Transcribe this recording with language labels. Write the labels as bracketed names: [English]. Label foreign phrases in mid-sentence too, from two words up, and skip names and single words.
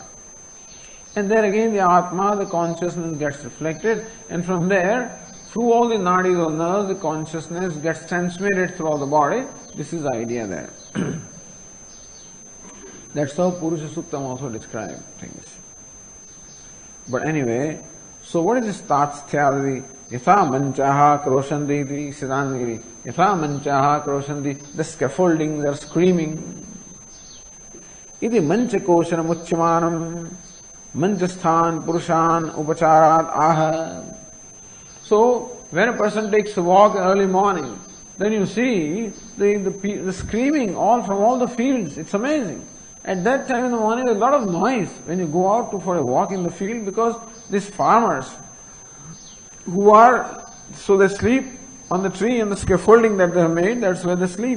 [English] And there again the Atma, the consciousness gets reflected, and from there, through all the nadis or nerves, the consciousness gets transmitted throughout the body. This is the idea there. That's how Purusha Suktam also describes things. But anyway, so what is this Tatsthyadi? [Sanskrit] यथा मञ्चाः क्रोशन्ति इति Siddhantagiri. यथा मञ्चाः क्रोशन्ति, [English] the scaffolding, they are screaming. [Sanskrit] इति मञ्चकोशनम् उच्यमानम् मञ्चस्थान् पुरुषान् उपचारात् आह. [English] So, when a person takes a walk early morning, then you see the screaming all from all the fields. It's amazing. At that time in the morning, there's a lot of noise when you go out for a walk in the field, because these farmers who are, so they sleep on the tree and the scaffolding that they have made, that's where they sleep.